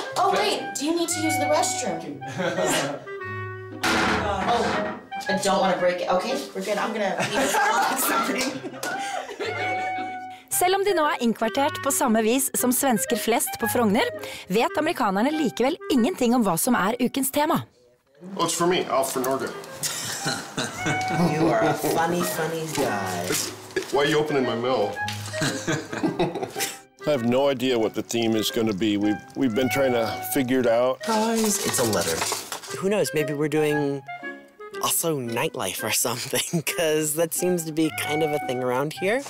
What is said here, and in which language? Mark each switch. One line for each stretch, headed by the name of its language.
English: Oh, wait, do you need to use the restroom? Oh, I don't want to break it. Okay, we're good. I'm gonna need something.
Norwegian: Selv om de nå innkvartert på samme vis som svensker flest på Frogner, vet amerikanerne likevel ingenting om hva som ukens tema.
English: Well, it's for me, for Norge. You are a funny guy. Why are you opening my mail? I have no idea what the theme is going to be. We've been trying to figure it out. Guys, it's a letter. Who knows, maybe we're doing also nightlife or something, because that seems to be kind of a thing around here.